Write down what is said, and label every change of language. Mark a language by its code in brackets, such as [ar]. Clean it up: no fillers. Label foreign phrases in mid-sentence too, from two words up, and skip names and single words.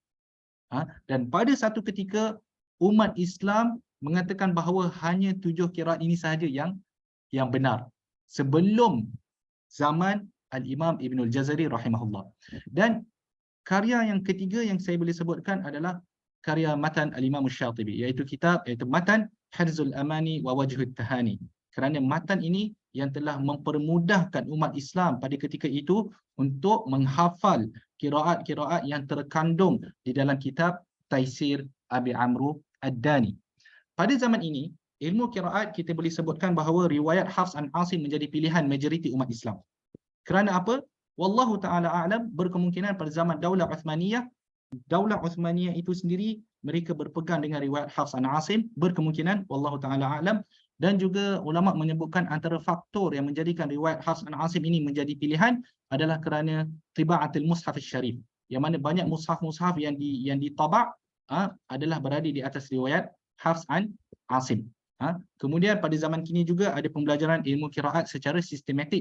[ms] Dan pada satu ketika umat Islam mengatakan bahawa hanya 7 qiraat ini sahaja yang benar sebelum zaman Al-Imam Ibnul Jazari rahimahullah. Dan karya yang ketiga yang saya boleh sebutkan adalah karya matan Al-Imam Syatibi, iaitu matan Hirzul Amani wa Wajhut Tahani. Kerana matan ini yang telah mempermudahkan umat Islam pada ketika itu untuk menghafal qiraat-qiraat yang terkandung di dalam kitab Taisir Abi Amr Ad-Dani. Pada zaman ini, ilmu qiraat kita boleh sebutkan bahawa riwayat Hafs an Asim menjadi pilihan majoriti umat Islam. Kerana apa? [ar] Wallahu ta'ala a'lam, [ms] berkemungkinan pada zaman Daulah Uthmaniyah, Daulah Uthmaniyah itu sendiri mereka berpegang dengan riwayat Hafs an Asim, berkemungkinan, [ar] wallahu ta'ala a'lam. [ms] Dan juga ulama menyebutkan antara faktor yang menjadikan riwayat Hafs an Asim ini menjadi pilihan adalah kerana [ar] tibaatul mushaf syarif, [ms] yang mana banyak mushaf-mushaf yang ditabak adalah berada di atas riwayat Hafs an Asim. Kemudian pada zaman kini juga ada pembelajaran ilmu qiraat secara sistematik.